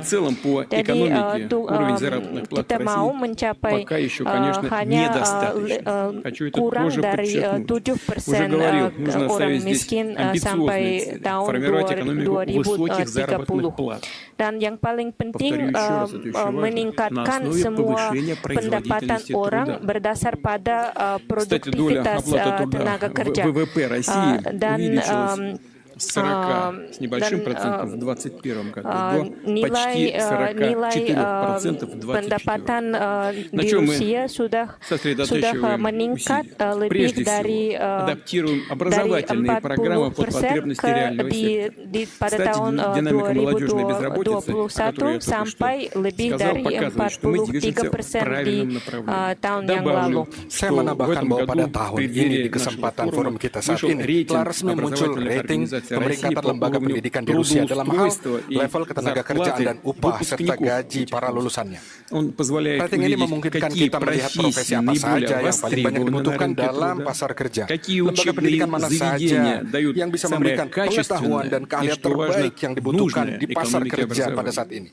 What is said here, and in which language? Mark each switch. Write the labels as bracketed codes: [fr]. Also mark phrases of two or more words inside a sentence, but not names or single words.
[id] Jadi kita mau mencapai hanya kurang dari 7% orang miskin sampai tahun 2030. Dan yang paling penting meningkatkan semua pendapatan orang berdasar pada produktivitas tenaga kerja. Dan [ru] 40 с небольшим процентом в 2021 году до [id] nilai [ru] почти 44% в 2024. [id] pendapatan [ru] На [id] di [ru] чем мы [id] Rusia sudah [ru] сосредотачиваем [id] meningkat [ru] усилия? [id] lebih [ru] Прежде [id] dari [ru] всего, адаптируем образовательные программы под [id] 40% [ru] потребности реального сектора. [id] pada [ru] Кстати, [id] tahun [ru] динамика молодежной безработицы, о которой я [id] 2021 [ru] только [id] sampai [ru] что [id] lebih [ru] сказал, [id] dari [ru] показывает, что мы движемся в [id] 43% di [ru] правильном направлении. [id] tahun yang lalu. Saya menambahkan bahwa pada tahun ini di kesempatan forum kita saat ini telah resmi muncul rating pemeringkatan lembaga pendidikan di Rusia dalam hal level ketenaga kerjaan dan upah serta gaji para lulusannya. Rating ini memungkinkan kita melihat profesi apa saja yang paling banyak dibutuhkan dalam pasar kerja, lembaga pendidikan mana saja yang bisa memberikan pengetahuan dan keahlian terbaik yang dibutuhkan di pasar kerja pada saat ini.